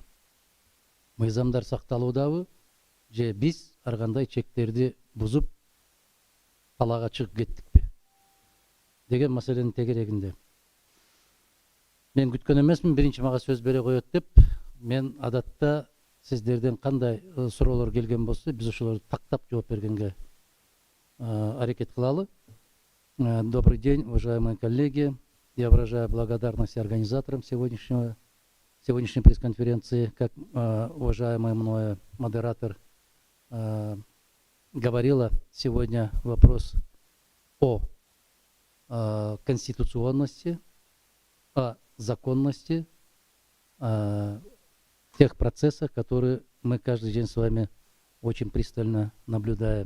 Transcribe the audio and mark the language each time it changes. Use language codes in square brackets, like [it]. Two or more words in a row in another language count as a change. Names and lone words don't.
[ky] Мыйзамдар сакталуудабы, же биз ар кандай чектерди бузуп талаага чыгып кеттикпи деген маселенин тегерегинде. Мен күткөн эмесмин, биринчи мага сөз бере коет деп. Мен адатта сиздерден кандай суроолор келген болсо, биз ошолорду тактап жооп бергенге аракет кылалы. [ru] Добрый день, уважаемые коллеги. Я выражаю благодарность организаторам сегодняшней пресс-конференции. Как уважаемый мною модератор говорила, сегодня вопрос о конституционности, о законности тех процессов, которые мы каждый день с вами очень пристально наблюдаем.